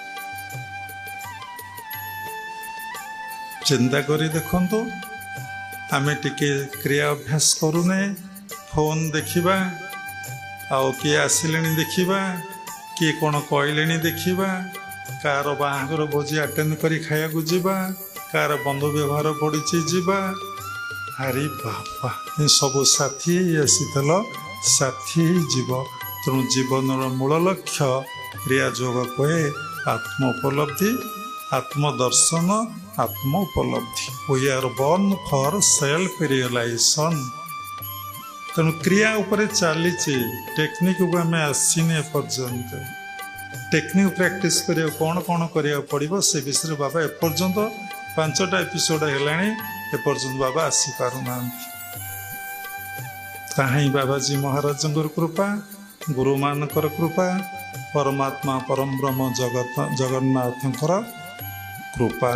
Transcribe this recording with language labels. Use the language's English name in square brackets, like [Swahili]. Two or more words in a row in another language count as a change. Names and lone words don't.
[Odia] ଚିନ୍ତା କରି ଦେଖନ୍ତୁ, ଆମେ ଟିକେ କ୍ରିୟା ଅଭ୍ୟାସ କରୁନେ, ଫୋନ୍ ଦେଖିବା, ଆଉ କିଏ ଆସିଲେଣି ଦେଖିବା, କିଏ କ'ଣ କହିଲେଣି ଦେଖିବା, କାହାର ବାହାଘର ଭୋଜି ଆଟେଣ୍ଡ କରି ଖାଇବାକୁ ଯିବା, କାହାର ବନ୍ଧୁ ବ୍ୟବହାର ପଡ଼ିଛି ଯିବା। ଆରେ ବାପା, ସବୁ ସାଥୀ ଆସିଥିଲ, ସାଥୀ ଯିବ। ତେଣୁ ଜୀବନର ମୂଳ ଲକ୍ଷ୍ୟ କ୍ରିୟା ଯୋଗ କହେ ଆତ୍ମ ଉପଲବ୍ଧି, ଆତ୍ମଦର୍ଶନ, ଆତ୍ମ ଉପଲବ୍ଧି। [English] We are born for self realization। [Odia] ତେଣୁ କ୍ରିୟା ଉପରେ ଚାଲିଛି, ଟେକ୍ନିକକୁ ଆମେ ଆସିନି ଏପର୍ଯ୍ୟନ୍ତ। [English] technique practice [Odia] କରିବାକୁ କ'ଣ କ'ଣ କରିବାକୁ ପଡ଼ିବ ସେ ବିଷୟରେ ବାବା ଏପର୍ଯ୍ୟନ୍ତ 5ଟା ଏପିସୋଡ଼ ହେଲାଣି, ଏପର୍ଯ୍ୟନ୍ତ ବାବା ଆସିପାରୁନାହାନ୍ତି। କାହିଁ ବାବାଜୀ ମହାରାଜଙ୍କର କୃପା, ଗୁରୁମାନଙ୍କର କୃପା, ପରମାତ୍ମା ପରମବ୍ରହ୍ମ ଜଗନ୍ନାଥଙ୍କର କୃପା।